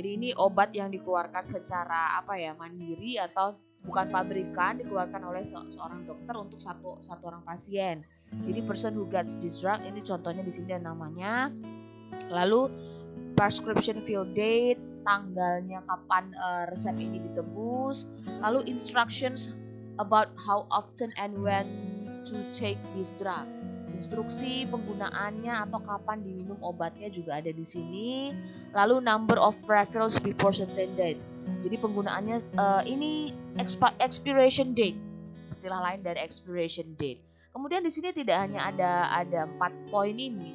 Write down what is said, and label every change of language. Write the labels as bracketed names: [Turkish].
[Indonesian] Jadi ini obat yang dikeluarkan secara mandiri atau bukan pabrikan, dikeluarkan oleh seorang dokter untuk satu orang pasien. Jadi [English] person who gets this drug [Indonesian] ini contohnya di sini ada namanya. Lalu prescription fill date, tanggalnya kapan resep ini ditebus. Lalu [English] instructions about how often and when to take this drug. [Indonesian] Instruksi penggunaannya atau kapan diminum obatnya juga ada di sini. Lalu [English] number of refills before certain date. [Indonesian] Jadi penggunaannya ini [English] expiration date. [Indonesian] Istilah lain dari expiration date. Kemudian di sini tidak hanya ada 4 poin ini.